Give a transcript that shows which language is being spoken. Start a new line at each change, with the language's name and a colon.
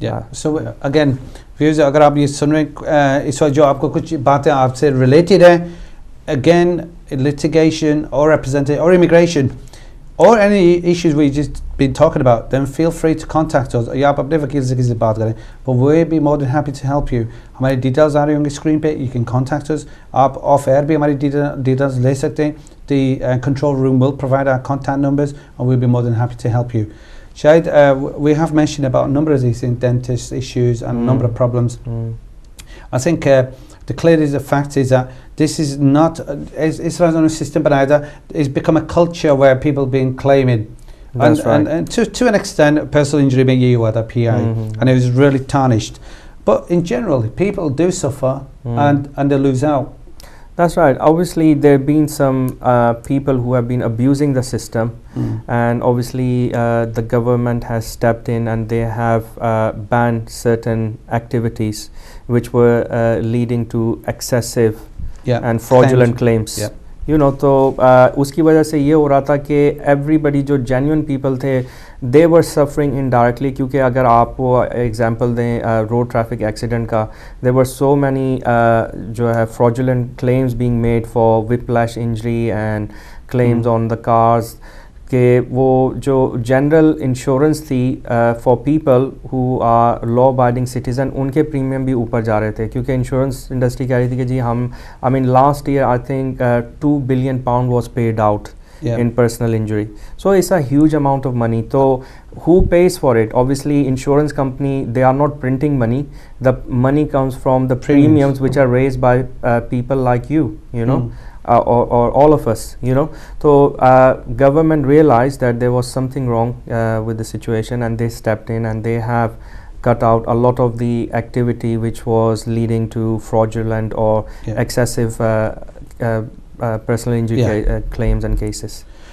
English: so again viewers
Hindi: अगर आप ये सुन रहे हैं इस वक्त जो आपको कुछ बातें आपसे रिलेटेड हैं
English: again litigation और representation or immigration or any issues we just been talking about then feel free to contact us
Hindi: या आप अपने वकील से किसी से बात करें
English: but we'll be more than happy to help you.
Hindi: हमारी डिटेल्स आ रही होंगी स्क्रीन पे
English: you can contact us
Hindi: आप ऑफ एयर भी हमारी डिटेल्स ले सकते हैं
English: the control room will provide our contact numbers and we'll be more than happy to help you. Shahid, we have mentioned about a number of these things, dentist issues and a number of problems. I think the clear is the fact is that this is not it's not on a system but either it's become a culture where people been claiming and to an extent personal injury being you or the PI and it was really tarnished but in general people do suffer and they lose out. That's right. Obviously, there have been some people who have been abusing the system, and obviously the government has stepped in and they have banned certain activities which were leading to excessive and fraudulent claims. You know,
Hindi: तो उसकी वजह से ये हो रहा था कि
English: everybody जो genuine people थे, they were suffering indirectly, क्योंकि अगर आप वो example दें road traffic accident का, there were so many जो है fraudulent claims being made for whiplash injury and claims on the cars,
Hindi: कि वो जो जनरल इंश्योरेंस थी
English: for people who are law abiding citizen,
Hindi: उनके प्रीमियम भी ऊपर जा रहे थे, क्योंकि इंश्योरेंस इंडस्ट्री कह रही थी कि जी हम I
English: Mean last year I think £2 billion was paid out in personal injury. So it's a huge amount of money. So who pays for it? Obviously insurance company, they are not printing money. The money comes from the premiums which are raised by people like you know. Or all of us, you know. So government realized that there was something wrong with the situation, and they stepped in and they have cut out a lot of the activity which was leading to fraudulent or excessive personal injury claims and cases.